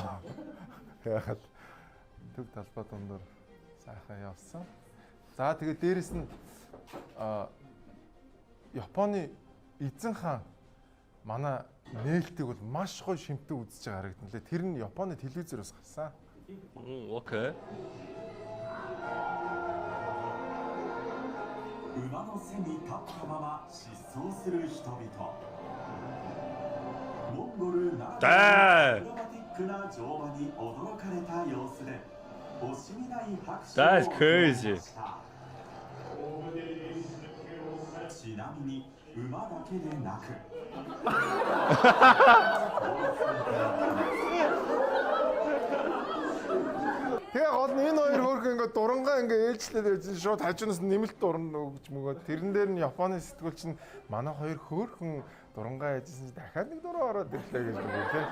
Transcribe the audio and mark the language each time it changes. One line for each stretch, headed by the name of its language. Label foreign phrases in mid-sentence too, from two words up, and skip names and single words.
Mongolian: Яхад төв талбай дундор сайхан явсан. За тэгээд дээрэс нь Японы эзэн хаан манай нээлтийг бол маш гоё шимтэг үзэж байгаа харагдана лээ. Тэр нь Японы телевизээр бас гарсан. Окей.
Japanese: 馬の背に立ったまま疾走する人々。モンゴルならではのアクロバティックな乗馬に驚かれた様子で惜しみない拍手を送りました。ちなみに馬だけでなく
Mongolian: Тэгээ гол нь энэ хоёр хөөрхөн ингээ дурангаа ингээ ээлжлээд байсан шууд хажуунаас нэмэлт дуран өгч мөгөө тэрэн дээр нь Японы сэтгүүлч нь манай хоёр хөөрхөн дурангаа яжсэн чи дахиад нэг дуран ороод ирлээ гэж байгаа тийм.